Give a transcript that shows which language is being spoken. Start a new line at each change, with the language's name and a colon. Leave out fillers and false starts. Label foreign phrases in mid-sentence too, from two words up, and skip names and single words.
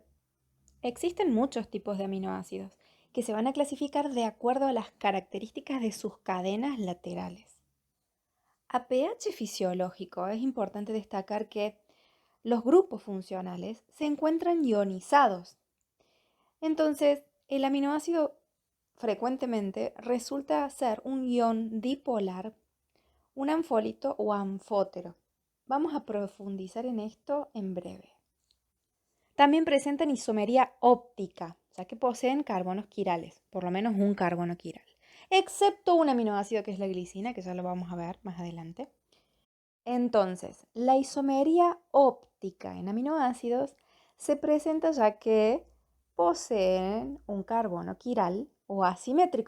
Spanish: Existen muchos tipos de aminoácidos que se van a clasificar de acuerdo a las características de sus cadenas laterales. A pH fisiológico es importante destacar que los grupos funcionales se encuentran ionizados. Entonces, el aminoácido frecuentemente resulta ser un ion dipolar, un anfólito o anfótero. Vamos a profundizar en esto en breve. También presentan isomería óptica, ya que poseen carbonos quirales, por lo menos un carbono quiral, excepto un aminoácido que es la glicina, que ya lo vamos a ver más adelante. Entonces, la isomería óptica en aminoácidos se presenta ya que poseen un carbono quiral o asimétrico.